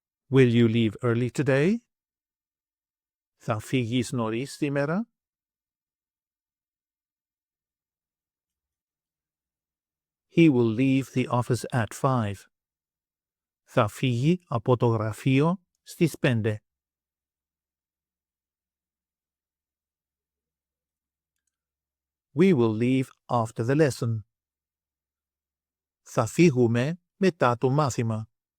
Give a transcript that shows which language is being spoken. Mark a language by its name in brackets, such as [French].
[English] Will you leave early today? [Greek] Θα φύγεις νωρίς σήμερα? [English] He will leave the office at 5. [Greek] Θα φύγει από το γραφείο στις 5. [English] We will leave after the lesson. [Greek] Θα φύγουμε μετά το μάθημα.